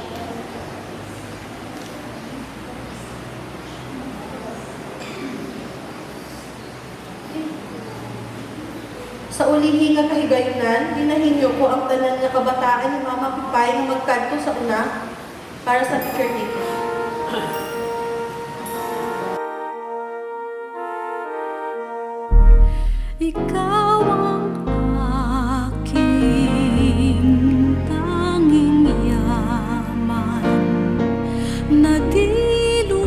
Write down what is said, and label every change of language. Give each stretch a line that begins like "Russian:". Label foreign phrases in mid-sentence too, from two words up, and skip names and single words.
Hiligaynon: Sa ulihi nga kahigayunan, ginahinyo ko ang tanan nga kabataan ni Mama Pipay nga magkanto sa una para sa picture taking.
Filipino: Ikaw ang aking tanging yaman na di